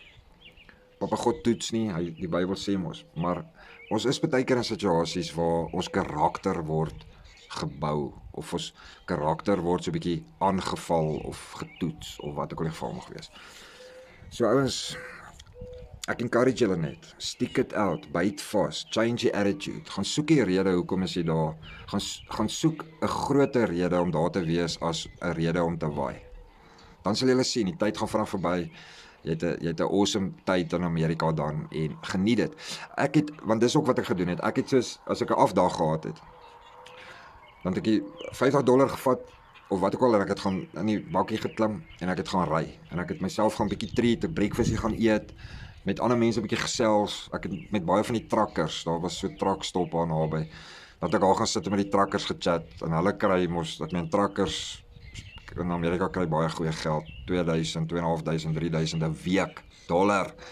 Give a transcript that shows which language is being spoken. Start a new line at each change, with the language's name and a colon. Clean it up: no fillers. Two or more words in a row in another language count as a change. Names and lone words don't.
Afrikaans: Papa God toets nie, die Bybel sê mos, maar ons is baie keer in situasies waar ons karakter word gebou, of ons karakter word so 'n bietjie aangeval of getoets, of wat ook al die geval mag wees. So ouens, ek encourage julle net,
English: stick it out,
Afrikaans: byt vas,
English: change your attitude,
Afrikaans: gaan soek die rede hoekom is jy daar, gaan soek 'n groter rede om daar te wees as 'n rede om te waai. Dan sal julle sien, die tyd gaan vinnig verby, jy het 'n awesome tyd in Amerika dan, en geniet dit. Want dis ook wat ek gedoen het, ek het soos, as ek 'n afdag gehad het, dan het ek $50 gevat, of wat ook al, en ek het gaan in die bakkie geklim, en ek het gaan ry, en ek het myself gaan bietjie treat, 'n breakfast gaan eet, met ander mense bietjie gesels, ek het met baie van die trakkers, daar was so truckstop aan naby, dat ek al gaan sit en met die trakkers gechat, en hulle kry mos, dat men trakkers in Amerika kry baie goeie geld, 2000, 2500, 3000 'n week, dollar.